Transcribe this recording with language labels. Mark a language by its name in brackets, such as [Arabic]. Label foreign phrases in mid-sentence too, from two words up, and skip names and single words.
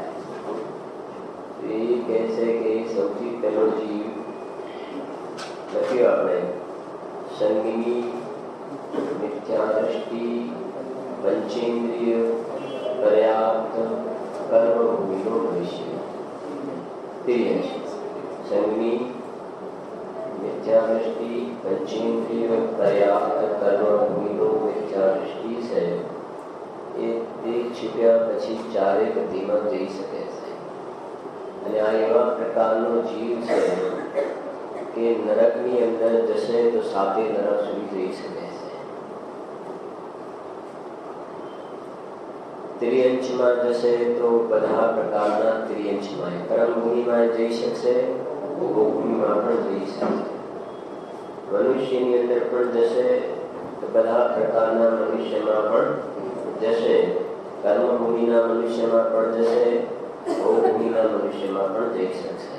[Gujarati] એ કહે છે કે સૌથી પહેલો જીવ લખ્યો આપણે સંગીની મિથ્યા દ્રષ્ટિ પંચેન્દ્રિય પર્યાપ્ત કર્મભૂમિનો ભવિષ્ય। ત્રિયંશ સંગની મિથ્યા દ્રષ્ટિ પંચેન્દ્રિય પર્યાપ્ત કર્મભૂમિનો મિથ્યા દ્રષ્ટિ સે એ દેહ છૂટ્યા પછી ચારે ગતિમાં જઈ શકે છે। અને આ એવા પ્રકારનો જીવ છે કે નરકની અંદર જશે તો સાતે નરક સુધી જઈ શકે છે, ત્રિયંશમાં જશે તો બધા પ્રકારના ત્રિયંશમાં, કર્મભૂમિમાં જઈ શકશે, ભોગભૂમિમાં પણ જઈ શકશે, મનુષ્યની અંદર પણ જશે તો બધા પ્રકારના મનુષ્યમાં પણ જશે, કર્મભૂમિના મનુષ્યમાં પણ જશે, ભોગભૂમિના મનુષ્યમાં પણ જઈ શકશે।